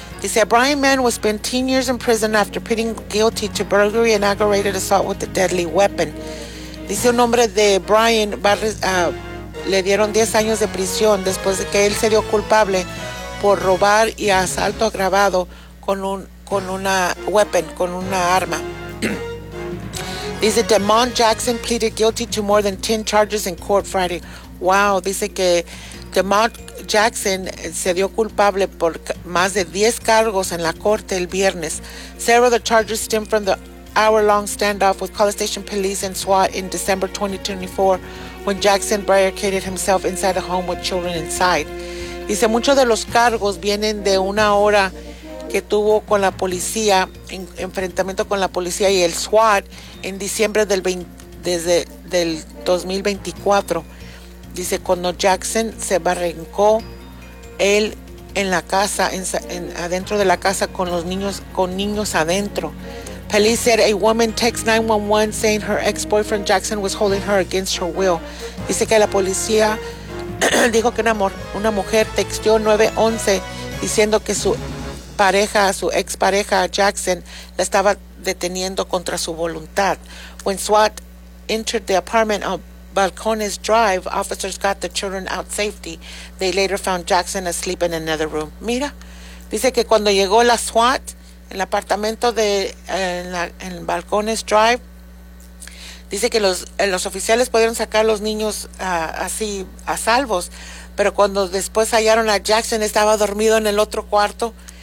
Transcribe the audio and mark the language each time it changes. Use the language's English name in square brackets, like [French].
[Spanish] Dice, [English] Brian Mann will spend 10 years in prison after pleading guilty to burglary and aggravated assault with a deadly weapon. [Spanish] Dice, un hombre de Brian le dieron 10 años de prisión después de que él se dio culpable por robar y asalto agravado con una arma. Dice, [English] DeMond Jackson pleaded guilty to more than 10 charges in court Friday. [Spanish] Wow, dice que DeMond Jackson se dio culpable por más de 10 cargos en la corte el viernes. [English] Several of the charges stem from the hour-long standoff with College Station Police and SWAT in December 2024 when Jackson barricaded himself inside a home with children inside. [Spanish] Dice, muchos de los cargos vienen de una hora que tuvo con la policía, enfrentamiento con la policía y el SWAT en diciembre del 2024. Dice, cuando Jackson se barrancó él en la casa, adentro de la casa con niños adentro. [English] Police said a woman text 911 saying her ex-boyfriend Jackson was holding her against her will. [Spanish] Dice que la policía dijo que una mujer texteó 911 diciendo que su expareja Jackson la estaba deteniendo contra su voluntad. [English] When SWAT entered the apartment of Balcones Drive, officers got the children out safely. They later found Jackson asleep in another room. [Spanish] Mira, dice que cuando llegó la SWAT, el apartamento de en Balcones Drive, dice que los oficiales pudieron sacar a los niños así a salvos, pero cuando después hallaron a Jackson, estaba dormido en el otro cuarto.